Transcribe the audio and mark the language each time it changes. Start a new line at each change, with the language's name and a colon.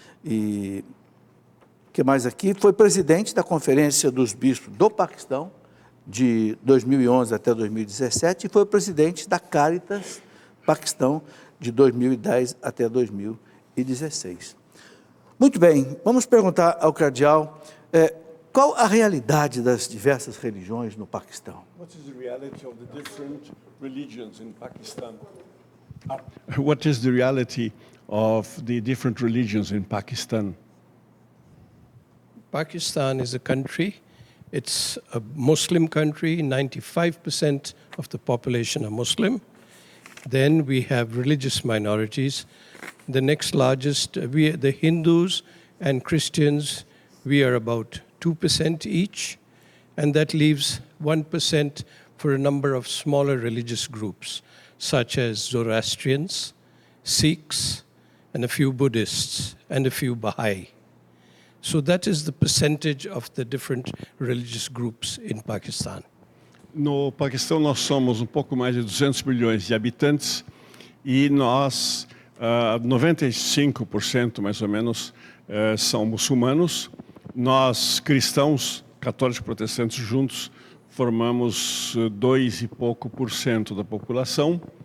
Portuguese: E o que mais aqui? Foi presidente da Conferência dos Bispos do Paquistão, de 2011 até 2017, e foi presidente da Caritas Paquistão, de 2010 até 2016. Muito bem, vamos perguntar ao cardeal qual a realidade das diversas religiões no Paquistão.
English: What is the reality of the different religions in Pakistan? What is the reality of the different religions in Pakistan? Pakistan is a country. It's a Muslim country. 95% of the population are Muslim. Then we have religious minorities. The next largest, the Hindus and Christians, we are about 2% each, and that leaves 1% for a number of smaller religious groups, such as Zoroastrians, Sikhs, and a few Buddhists, and a few Baha'i. So that is the percentage of the different religious groups in Pakistan.
Portuguese: No Paquistão nós somos um pouco mais de 200 milhões de habitantes e nós, 95% mais ou menos, são muçulmanos. Nós, cristãos, católicos e protestantes juntos, formamos 2 e pouco por cento da população.